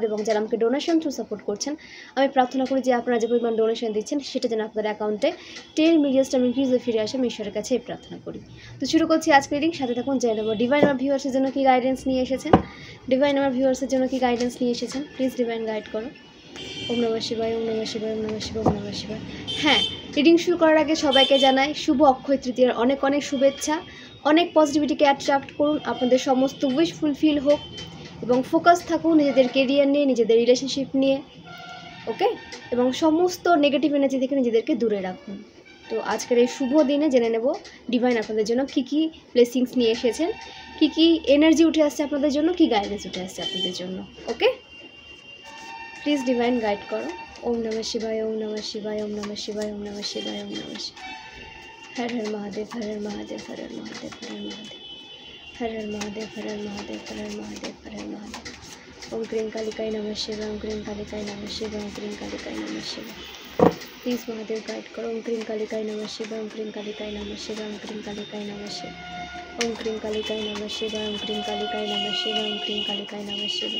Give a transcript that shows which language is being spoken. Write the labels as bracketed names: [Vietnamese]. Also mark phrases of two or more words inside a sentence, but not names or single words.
[Bangla] এবং যারা আমাকে [English] donation through support [Bangla] করছেন, আমি প্রার্থনা করি যে আপনারা যে পরিমাণ ডোনেশন দিচ্ছেন সেটা যেন আপনাদের অ্যাকাউন্টে [English] 10 million time increase [Bangla] ফিরে আসে। আমি ঈশ্বরের কাছে এই প্রার্থনা করি। তো শুরু করছি আজকে রিডিং। সাথে থাকুন। জেনে নেব ডিভাইন আমার ভিউয়ার্সের জন্য কি গাইডেন্স নিয়ে এসেছেন। ডিভাইন আমার ভিউয়ার্সের জন্য কি গাইডেন্স নিয়ে এসেছেন, [English] please divine guide [Bangla] করো। [Sanskrit] ওম নমঃ শিবায়, ওম নমঃ শিবায়, ওম নমঃ শিবায়, ওম নমঃ শিবায়। [Bangla] হ্যাঁ, রিডিং শুরু করার আগে সবাইকে জানাই শুভ অক্ষয় তৃতীয়ার অনেক অনেক শুভেচ্ছা। অনেক [English] positivity-ke attract [Bangla] করুন, আপনাদের সমস্ত [English] wish fulfil [Bangla] হোক এবং ফোকাস থাকুন নিজেদের কেরিয়ার নিয়ে, নিজেদের রিলেশনশিপ নিয়ে, ওকে। এবং সমস্ত [English] negative energy [Bangla] থেকে নিজেদেরকে দূরে রাখুন। তো আজকের এই শুভ দিনে জেনে নেব ডিভাইন আপনাদের জন্য কী কী ব্লেসিংস নিয়ে এসেছেন, কী কী এনার্জি উঠে আসছে আপনাদের জন্য, কী গাইডেন্স উঠে আসছে আপনাদের জন্য, ওকে। [English] please divine guide [Bangla] করো। [Sanskrit] ওম নমঃ শিবায়, ওম নমঃ শিবায়, ওম নমঃ শিবায়, ওম নমঃ শিবায়, ওম নমঃ শিবায়। হর হর মহাদেব, হর হর মহাদেব, হর হর মহাদেব, হর হর মহাদেব, হর হর মহাদেব, হর হর মহাদেব, হর হর মহাদেব, হর হর মহাদেব। ওম ক্রিং কালিকায় নমঃ শিবায়, ওম ক্রিং কালিকায় নমঃ শিবায়, ওম ক্রিং কালিকায় নমঃ শিবায়। [Hindi] प्लीज़ महादेव गाइड करो। [Sanskrit] ओम क्रीं कालिकाय नमः शिवाय, ओम क्रीं कालिकाय नमः शिवाय, ओम क्रीं कालिकाय नमः शिवाय, ओम क्रीं कालिकाय नमः शिवाय, ओम क्रीं कालिकाय नमः शिवाय, ओम क्रीं कालिकाय नमः शिवाय।